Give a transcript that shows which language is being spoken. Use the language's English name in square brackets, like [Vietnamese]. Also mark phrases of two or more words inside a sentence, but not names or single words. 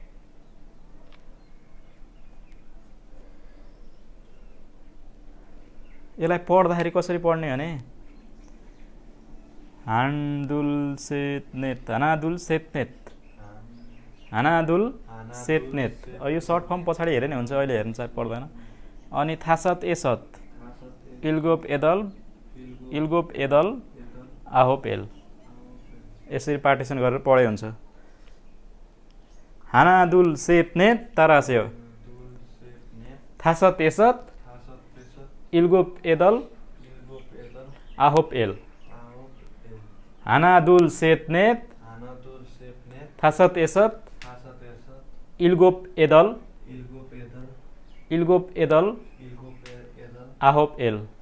[Nepali] यसलाई पढ्दाखेरि कसरी पढ्ने भने [Korean] 하나둘 셋넷, 하나둘 셋넷, 하나둘 셋넷. [Nepali] यो [English] short form [Nepali] पछाडि हेरे नि हुन्छ, अहिले हेर्नु चाहिँ पर्दैन। अनि [Korean] 다섯 여섯, 일곱 여덟, 일곱 여덟, 아홉 열. [Nepali] यसरी पार्टिसन गरेर पढे हुन्छ। [Korean] 하나둘 셋넷 तारास्यो, 다섯 여섯, 일곱 여덟, 아홉 열. 하나둘 셋넷, 다섯 여섯, 일곱 여덟, 일곱 여덟, 아홉 열.